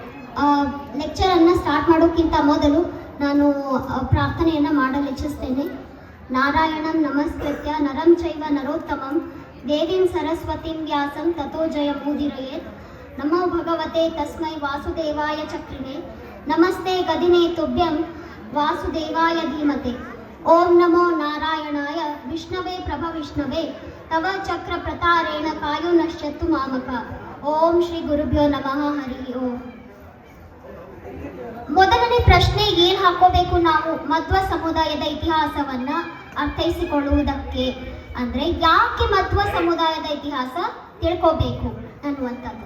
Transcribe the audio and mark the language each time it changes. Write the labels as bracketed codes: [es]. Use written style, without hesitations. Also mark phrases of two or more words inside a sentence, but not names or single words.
[kn] ಲೆಕ್ಚರನ್ನು ಸ್ಟಾರ್ಟ್ ಮಾಡೋಕ್ಕಿಂತ ಮೊದಲು ನಾನು ಪ್ರಾರ್ಥನೆಯನ್ನು ಮಾಡಲು ಇಚ್ಛಿಸ್ತೇನೆ. [sa] ನಾರಾಯಣಂ ನಮಸ್ಕೃತ್ಯ ನರಂ ಚೈವ ನರೋತ್ತಮಂ ದೇವೀಂ ಸರಸ್ವತಿಂ ವ್ಯಾಸಂ ತಥೋ ಜಯಮುದೀರಯೇತ್. ನಮೋ ಭಗವತೆ ತಸ್ಮೈ ವಾಸುದೇವಾಯ ಚಕ್ರಿಣೆ ನಮಸ್ತೆ ಗದಿನೇ ತುಭ್ಯಂ ವಾಸುದೇವಾಯ ಧೀಮತೆ. ಓಂ ನಮೋ ನಾರಾಯಣಾಯ ವಿಷ್ಣವೇ ಪ್ರಭ ವಿಷ್ಣವೇ ತವ ಚಕ್ರ ಪ್ರತಾರೇಣ ಕಾಯೋ ನಶ್ಯತ್ತು ಮಾಮಕ. ಓಂ ಶ್ರೀ ಗುರುಭ್ಯೋ ನಮಃ. ಹರಿ ಓಂ. [kn] ಮೊದಲನೇ ಪ್ರಶ್ನೆ ಏನ್ ಹಾಕೋಬೇಕು ನಾವು ಮಧ್ವ ಸಮುದಾಯದ ಇತಿಹಾಸವನ್ನ ಅರ್ಥೈಸಿಕೊಳ್ಳುವುದಕ್ಕೆ ಅಂದ್ರೆ ಯಾಕೆ ಮಧ್ವ ಸಮುದಾಯದ ಇತಿಹಾಸ ತಿಳ್ಕೋಬೇಕು ಅನ್ನುವಂಥದ್ದು.